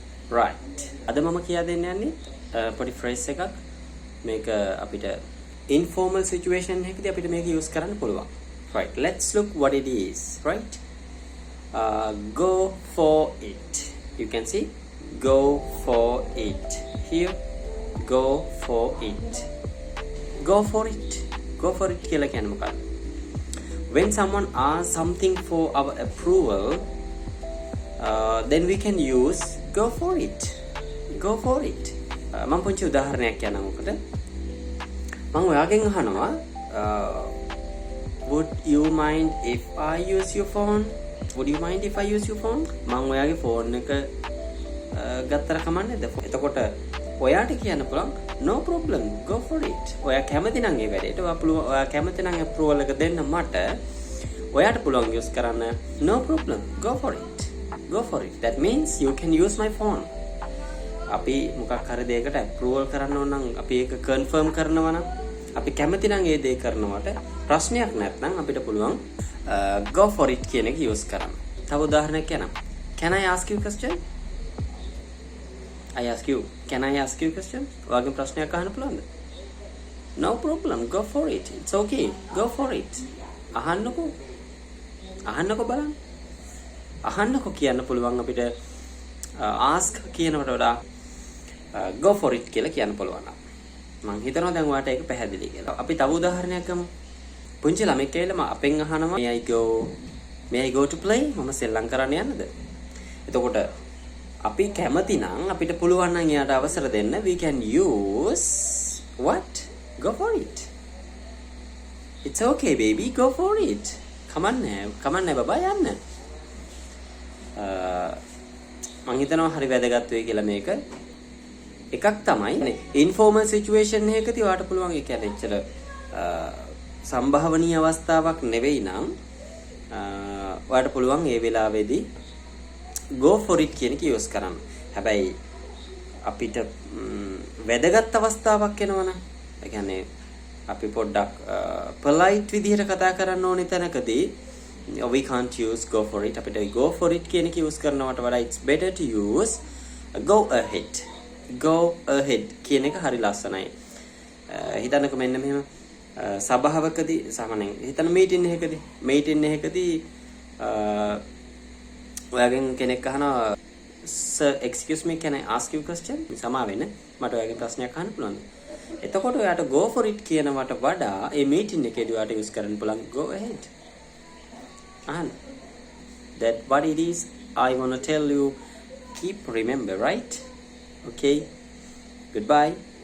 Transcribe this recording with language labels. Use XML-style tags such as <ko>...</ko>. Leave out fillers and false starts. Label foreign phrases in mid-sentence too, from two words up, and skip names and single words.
<si>right. අද මම කියා දෙන්න යන්නේ පොඩි phrase එකක්. මේක අපිට</si> <en>informal situation</en> <si>එකකදී අපිට මේක use කරන්න පුළුවන්.</si> <en>Right. Let's look what it is. Right. Go for it. You can see go for it. Here go for it. Go for it. Go for it</en> <si>කියලා කියන්නේ මොකක්ද?</si> <en>When someone asks something for our approval, then we can use go for it. Go for it.</en> <si>මම පුංචි උදාහරණයක් කියන්නම් ඔකට. මම ඔයාගෙන් අහනවා</si> <en>would you mind if I use your phone? Would you mind if I use your phone?</en> <si>මම ඔයාගේ ෆෝන් එක ගත්තර කමන්නේද? එතකොට ඔයාට කියන්න පුළුවන්</si> <en>no problem, go for it.</en> <si>ඔයා කැමති නම් ඒ වැඩේට ඔයා කැමති නම් approval එක දෙන්න මට ඔයාට පුළුවන් use කරන්න</si> <en>no problem, go for it. Go for it. That means you can use my phone.</en> <si>අපි මොකක් හරි දෙයකට approval කරන්න ඕන නම් අපි ඒක confirm කරනවා නම් අපි කැමති නම් ඒ දේ කරනවට ප්‍රශ්නයක් නැත්නම් අපිට පුළුවන්</si> <en>go for it</en> <si>කියන එක use කරන්න. තව උදාහරණයක් කියන්නම්.</si> <en>Can I ask you a question? I ask you. Can I ask you a question?</en> <si>ඔයාගෙන් ප්‍රශ්නයක් අහන්න පුළුවන්ද?</si> <en>No problem. Go for it. It's okay. Go for it.</en> <si>අහන්නකෝ. අහන්නකෝ බලන්න. අහන්නකෝ කියන්න පුළුවන් අපිට ask කියනකට වඩා</si> <en>go for it</en> <si>කියලා කියන්න පුළුවන්. මම හිතනවා දැන් ඔයාලට ඒක පැහැදිලි කියලා. අපි තව උදාහරණයක් ගමු. පුංචි ළමෙක් ඇවිල්ලා අපෙන් අහනවා</si> <en>may I go to play?</en> <si>මම සෙල්ලම් කරන්න යන්නද? එතකොට අපි කැමති නම් අපිට පුළුවන් නම් එයාට අවසර දෙන්න</si> <en>we can use what? Go for it. It's okay baby, go for it.</en> <si>කමන්නේ බබා යන්න. මම හිතනවා හරි වැදගත් වෙයි කියලා මේක. එකක් තමයි</si> <en>informal situation</en> <si>එකකදී ඔයාට පුළුවන් ඒ කියන්නේ එච්චර සම්භාවනීය අවස්ථාවක් නෙවෙයි නම් ඔයාට පුළුවන් ඒ වෙලාවේදී</si> <en>go for it</en> <si>කියන එක use කරන්න. හැබැයි අපිට වැදගත් අවස්ථාවක් එනවනම් ඒ කියන්නේ අපි පොඩ්ඩක් polite විදිහට කතා කරන්න ඕනේ තැනකදී</si> <en>we can't use go for it. අපිට go for it</en> <si>කියන එක</si> <en>use</en> <si>කරනවට වඩා</si> <en>it's better to use go ahead. Go ahead</en> <si>කියන එක හරි ලස්සනයි. හිතන්නකෝ මෙන්න මෙහෙම සභාවකදී සාමාන්‍යයෙන් හිතන මීටින් එකකදී ඔයාගෙන් කෙනෙක් අහනවා</si> <en>sir excuse me can I ask you a question?</en> <si>සමා වෙන්න මට ඔයාගෙන් ප්‍රශ්නයක් අහන්න පුළුවන්ද? එතකොට ඔයාට</si> <en>go for it</en> <si>කියනවට වඩා මේ මීටින් එකේදී ඔයාට use කරන්න පුළුවන්</si> <en>go ahead. That what it is I want to tell you. Keep remember, right? Okay, goodbye.</en>